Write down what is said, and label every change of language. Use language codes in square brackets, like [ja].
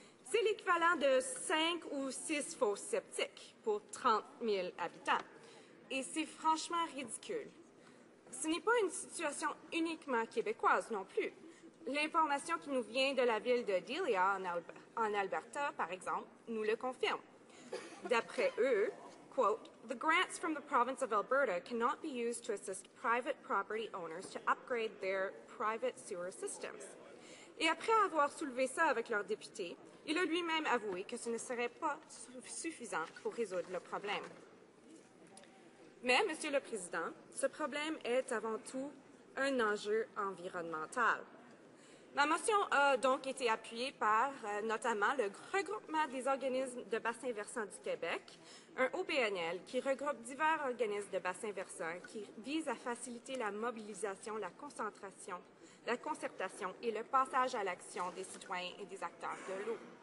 [fr] C'est l'équivalent de 5 ou 6 fosses septiques pour 30 000 habitants. Et c'est franchement ridicule. Ce n'est pas une situation uniquement québécoise non plus. L'information qui nous vient de la ville de Delia, en Alberta, par exemple, nous le confirme. D'après eux, [en] quote, "The grants from the province of Alberta cannot be used to assist private property owners to upgrade their private sewer systems." [fr] Et après avoir soulevé ça avec leur député, il a lui-même avoué que ce ne serait pas suffisant pour résoudre le problème. Mais, Monsieur le Président, ce problème est avant tout un enjeu environnemental. Ma motion a donc été appuyée par notamment le regroupement des organismes de bassin versant du Québec, un OBNL qui regroupe divers organismes de bassin versant qui vise à faciliter la mobilisation, la concentration, la concertation et le passage à l'action des citoyens et des acteurs de l'eau.